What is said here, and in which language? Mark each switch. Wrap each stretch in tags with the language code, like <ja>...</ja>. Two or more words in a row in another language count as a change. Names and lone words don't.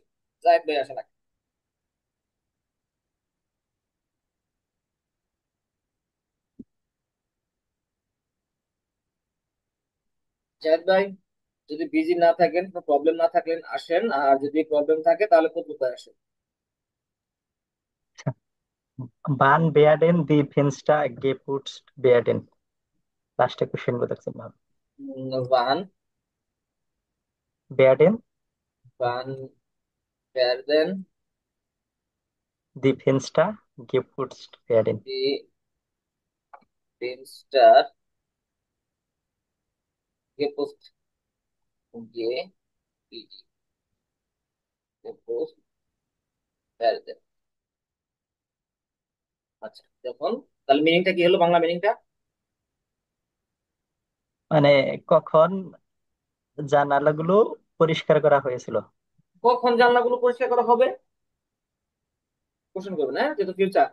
<bn>জাহিদ ভাই আসেন আগে। জাহিদ ভাই যদি বিজি না থাকেন, কোনো প্রবলেম না থাকলেন আসেন, আর যদি প্রবলেম থাকে তাহলে কুতুব ভাই আসেন।</bn> <de>Wann werden die Fenster geputzt werden?</de> <bn>লাস্টে কোশ্চেন বলতেছেন ভাব</bn> <de>ওয়ান werden ওয়ান werden die Fenster geputzt werden. die Fenster geputzt, ge geputzt werden।</de> <bn>আচ্ছা, দেখুন তাহলে মিনিংটা কি হলো, বাংলা মিনিংটা? মানে কখন জানালাগুলো পরিষ্কার করা হয়েছিল? কখন জানলাগুলো পরিষ্কার করা হবে, কোশ্চেন করবেন, হ্যাঁ, যেহেতু ফিউচার।</bn>